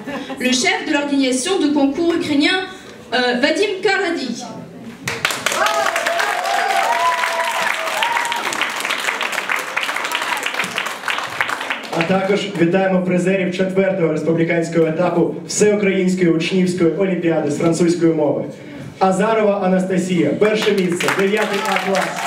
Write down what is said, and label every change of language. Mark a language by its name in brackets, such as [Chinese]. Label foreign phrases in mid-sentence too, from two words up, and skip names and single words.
[French] Le chef de l'organisation du concours ukrainien Vadim Karadi. [Ukrainian] А також вітаємо призерів 4-го республіканського етапу Всеукраїнської учнівської олімпіади з французької мови. Азарова Анастасія, перше місце, 9 А клас.